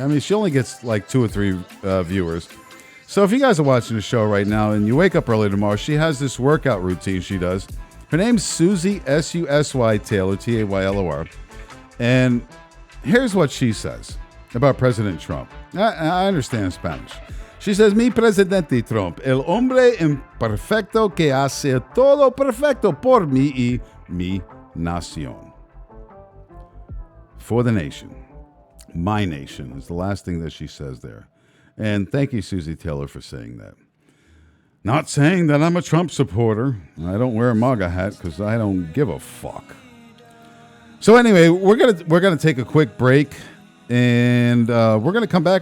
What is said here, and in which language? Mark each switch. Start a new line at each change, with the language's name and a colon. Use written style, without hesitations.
English: I mean, she only gets like 2 or 3 viewers. So if you guys are watching the show right now and you wake up early tomorrow, she has this workout routine she does. Her name's Susie Susy Taylor, Taylor. And here's what she says about President Trump. I understand Spanish. She says,
Spanish: Mi presidente Trump, el hombre imperfecto que hace todo perfecto por mí y mi nación.
English: For the nation. My nation is the last thing that she says there. And thank you, Susie Taylor, for saying that. Not saying that I'm a Trump supporter. I don't wear a MAGA hat because I don't give a fuck. So anyway, we're gonna take a quick break, and we're gonna come back.